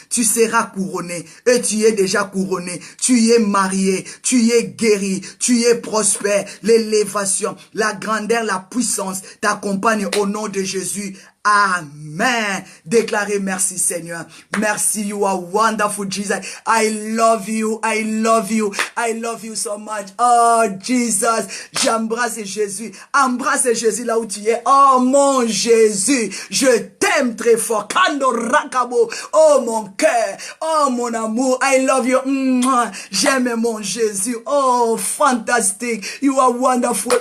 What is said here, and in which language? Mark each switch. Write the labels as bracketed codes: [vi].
[fr] Tu seras couronné et tu es déjà couronné. Tu es marié, tu es guéri, tu es prospère. L'élévation, la grandeur, la puissance t'accompagnent au nom de Jésus. Amen. Déclarez merci Seigneur. [en] Merci, you are wonderful Jesus. I love you, I love you, I love you so much. [fr] Oh Jesus, j'embrasse Jésus. Embrasse Jésus là où tu es. Oh mon Jésus, je t'aime. t'aime très fort. Kando rakabo. Oh mon cœur. Oh mon amour. [en] I love you. [fr] J'aime mon Jésus. Oh, fantastique. [en] You are wonderful.